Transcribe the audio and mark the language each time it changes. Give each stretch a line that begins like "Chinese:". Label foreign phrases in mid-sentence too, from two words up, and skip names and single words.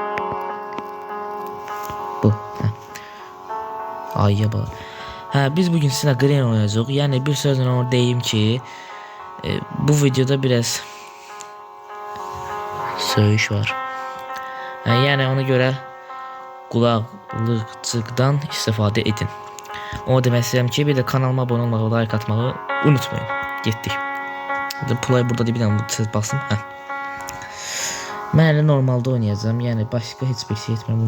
Turkish: Bu. Ayya bak. Ha, biz bugün sizinle Granny oynayacağız. Yani bir sözle onu deyim ki... bu videoda biraz... Söyüş var. Ha, yani ona göre...
Azerbaijani: Kulaklıkçıktan istifadə edin. O demək istəyirəm ki, bir də kanalıma abunə olmağı, like atmağı unutmayın. Getdik. Play burada bir dənə tez basım. Mən elə normalda oynayacağım. Yəni başqa heç bir şey etmirəm.